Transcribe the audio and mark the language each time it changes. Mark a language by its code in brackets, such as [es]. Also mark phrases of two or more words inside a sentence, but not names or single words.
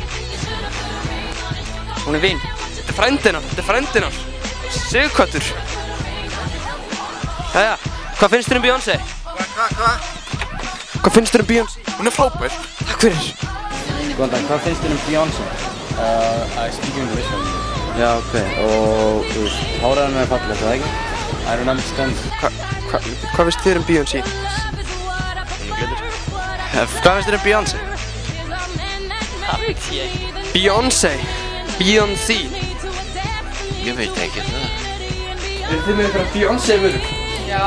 [is] Hún er fín. Þetta er frændin hans. Sigurköttur. Jæja, hvað finnst þér Beyoncé? Hvað finnst þér Beyoncé? Hún er frábær. Takk fyrir. Góðan dag, hvað finnst þér Beyoncé? [en] I speak English. [is] Já, ok. Og þú veist, hárið hann er fallegt, er það ekki? [en] I don't understand. [is] Hvað finnst þér Beyoncé? Hvað finnst þér Beyoncé? Það veit ég. Beyoncé. Ég veit ekki það. Eru þið með eitthvað Beyoncé vörur? Já.